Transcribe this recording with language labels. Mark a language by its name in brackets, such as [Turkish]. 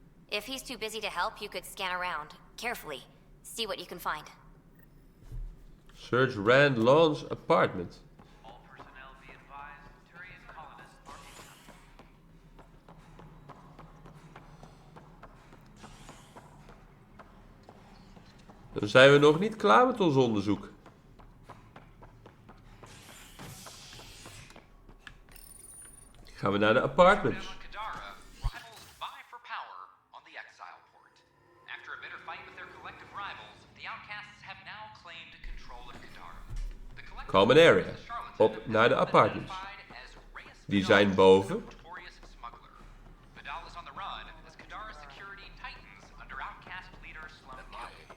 [English] If he's too busy to help, you could scan around, carefully, see what you can find. Search Rand Lawn's apartment. All personnel be advised, Turian colonists are incoming. [Dutch] Dan zijn we nog niet klaar met ons onderzoek. Gaan we naar de apartments. [English] Kadara, rivals vie for power on the exile port. After a bitter fight with their collective rivals, the outcasts have now claimed control of Kadara. The collective Common area. [Dutch] Op naar de apartments. Die zijn boven. [English] notorious smuggler. Vidal is on the run as Kadara's security tightens under outcast leader Sloan Kelly.